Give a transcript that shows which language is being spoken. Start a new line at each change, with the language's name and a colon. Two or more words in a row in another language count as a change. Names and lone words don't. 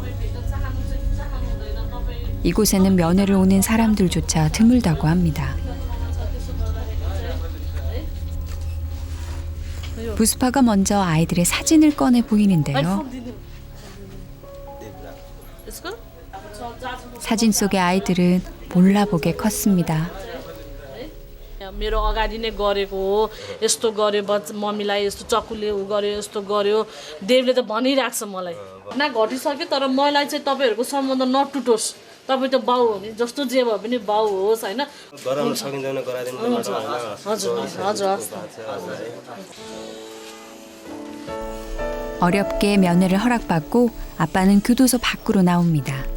Korean: 이곳에는 면회를 오는 사람들조차 드물다고 합니다. 부스파가 먼저 아이들의 사진을 꺼내 보이는데요. 사진 속의 아이들은 몰라보게 컸습니다.
Nepali: मेरो अगाडि नै गरेको हो यस्तो गर्यो मम्मीलाई यस्तो चक्कुले उ गर्यो यस्तो गर्यो देवले त भनिरहेको छ मलाई ना घटिसक्यो तर मलाई चाहिँ तपाईँहरूको सम्बन्ध नटुटोस् तपाईँ त बाउ हो नि जस्तो जे भए पनि बाउ होस् होइन गराउन सकिँदैन गराइदिनु हजुर हजुर
Korean: 어렵게 면회를 허락받고 아빠는 교도소 밖으로 나옵니다.